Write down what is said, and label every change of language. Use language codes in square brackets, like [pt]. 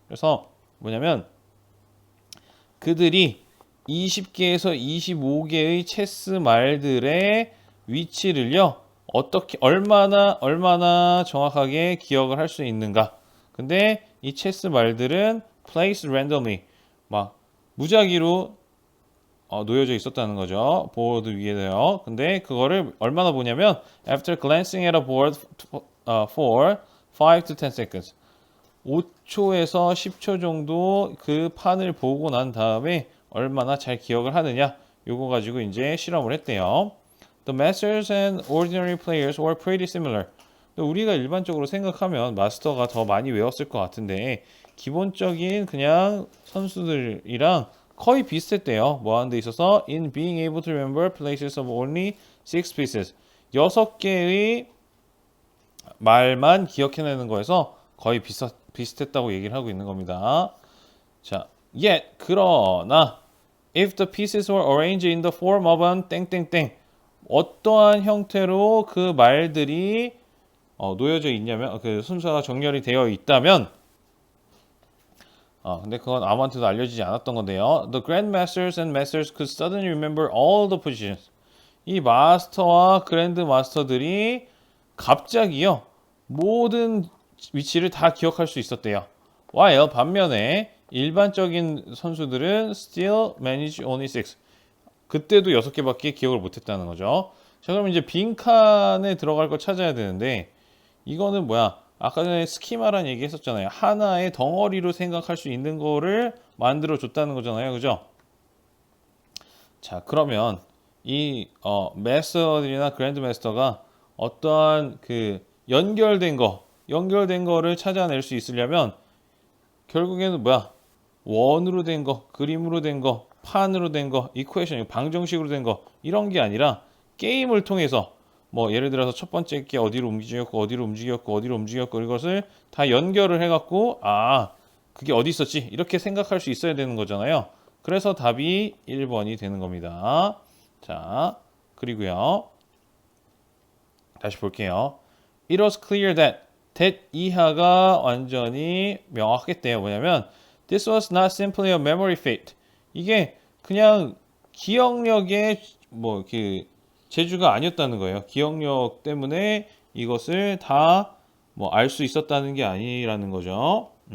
[ko] 그래서 뭐냐면 그들이 20개에서 25개의 체스 말들의 위치를요. 어떻게 얼마나 정확하게 기억을 할 수 있는가. 근데 이 체스 말들은 [en] placed randomly [ko] 막 무작위로 놓여져 있었다는 거죠. 보드 위에요. 근데 그거를 얼마나 보냐면 [en] after glancing at a board for 5 to 10 seconds. [ko] 5초에서 10초 정도 그 판을 보고 난 다음에 얼마나 잘 기억을 하느냐. 요거 가지고 이제 실험을 했대요. [en] The masters and ordinary players were pretty similar. [ko] 우리가 일반적으로 생각하면 마스터가 더 많이 외웠을 것 같은데 기본적인 그냥 선수들이랑 거의 비슷했대요. 뭐 하는 데 있어서 [en] in being able to remember places of only 6 pieces. [ko] 6개의 말만 기억해내는 거에서 거의 비슷했다고 얘기를 하고 있는 겁니다. 자, yet 그러나 [en] if the pieces were arranged in the form of an [ko] 땡땡땡 어떠한 형태로 그 말들이 놓여져 있냐면 그 순서가 정렬이 되어 있다면 근데 그건 아무한테도 알려지지 않았던 건데요. [en] The grandmasters and masters could suddenly remember all the positions. [ko] 이 마스터와 그랜드 마스터들이 갑자기요 모든 위치를 다 기억할 수 있었대요. [en] while [ko] 반면에 일반적인 선수들은 [en] still manage only 6. [ko] 그때도 6개밖에 기억을 못했다는 거죠. 자, 그럼 이제 빈칸에 들어갈 거 찾아야 되는데 이거는 뭐야? 아까 전에 스키마란 얘기 했었잖아요. 하나의 덩어리로 생각할 수 있는 거를 만들어 줬다는 거잖아요. 그죠? 자, 그러면 이 마스터들이나 그랜드 마스터가 어떠한 그 연결된 거를 찾아낼 수 있으려면 결국에는 뭐야? 원으로 된 거, 그림으로 된 거, 판으로 된 거, 이퀘이션, 방정식으로 된 거 이런 게 아니라 게임을 통해서 뭐 예를 들어서 첫 번째 게 어디로 움직였고 이것을 다 연결을 해갖고 그게 어디 있었지 이렇게 생각할 수 있어야 되는 거잖아요. 그래서 답이 1번이 되는 겁니다. 자, 그리고요 다시 볼게요. [en] It was clear that [ko] 이하가 완전히 명확했대요. [en] 뭐냐면 This was not simply a memory feat. [ko] 이게 그냥 기억력의 뭐 그 재주가 아니었다는 거예요. 기억력 때문에 이것을 다 뭐 알 수 있었다는 게 아니라는 거죠.